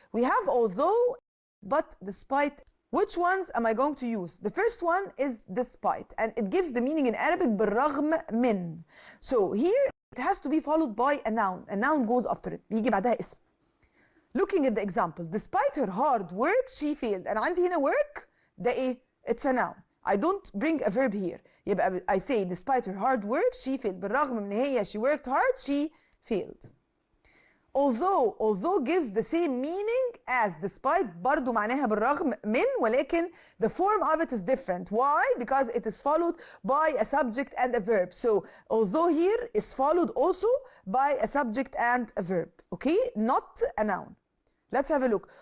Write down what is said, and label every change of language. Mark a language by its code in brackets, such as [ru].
[en] We have although, but, despite. Which ones am I going to use? The first one is despite, and it gives the meaning in Arabic [ar] بالرغم من. [en] So here, it has to be followed by a noun. A noun goes after it. [ar] بيجي بعدها اسم. [en] Looking at the example, despite her hard work, she failed. [ar] أنا عندي هنا work ده إيه؟ [en] It's a noun. I don't bring a verb here. [ar] يبقى [en] I say despite her hard work, she failed. [ar] بالرغم من هي [en] she worked hard, she failed. Although gives the same meaning as despite [ar] برضو معناها بالرغم من ولكن [en] the form of it is different. Why? Because it is followed by a subject and a verb. So although here is followed also by a subject and a verb. Okay? Not a noun. Let's have a look.